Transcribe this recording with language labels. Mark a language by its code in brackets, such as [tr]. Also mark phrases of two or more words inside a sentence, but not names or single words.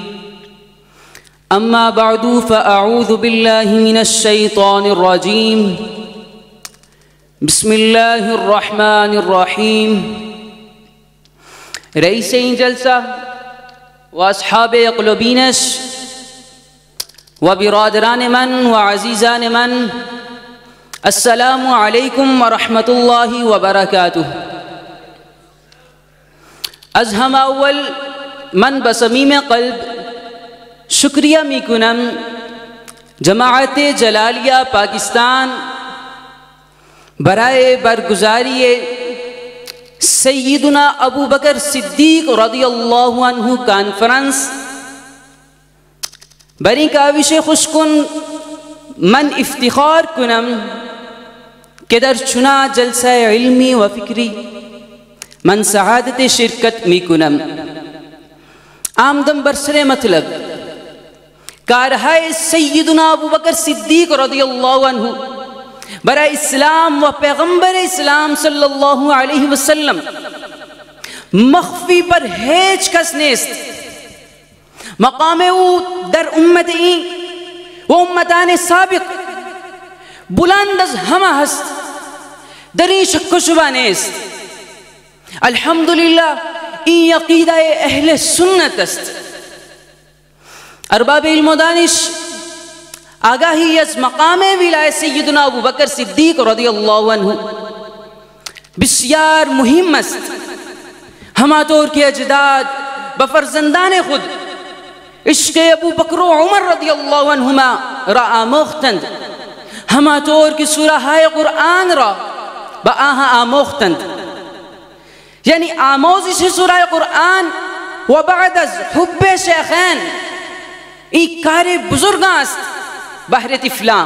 [ar] أما بعد فأعوذ بالله من الشيطان الرجيم. بسم الله الرحمن الرحيم. [fa] رئيس جلسة وأصحاب قلوبینش و برادران من و عزیزان من، [ar] السلام علیکم ورحمت اللہ وبرکاتہ. [fa] از ہم اول من بصمیم قلب شکریہ میکنم جماعت جلالیہ پاکستان برائے برگزاری سیدنا ابو بکر صدیق [ar] رضی اللہ عنہ [fa] کانفرنس. بری کاوش خوشکن من افتخار کنم کہ در چنا جلسہ علمی و فکری من سعادت شرکت می کنم. آمدم برسر مطلب کارہائے سیدنا ابو بکر صدیق [ar] رضی اللہ عنہ [fa] برای اسلام و پیغمبر اسلام [ar] صلی اللہ علیہ وسلم [fa] مخفی پر ہیچ کس نیست. مقام او در امت این و امتان سابق بلند از همه هست، در این شک و شبه نیست. الحمدلله این عقیده اهل سنت است. ارباب علم و دانش آگاهی از مقام ولایت سیدنا ابو بکر صدیق [ar] رضی اللہ عنہ [fa] بسیار مهم است. همانطور که اجداد بفرزندان خود عشق ابو بکر و عمر [ar] رضی اللہ عنہما [fa] را آموختند، همانطور که سورہ قرآن را با آنها آموختند. یعنی آموزش سورہ قرآن و بعد از حب شیخین این کار بزرگ است بہر طفلان.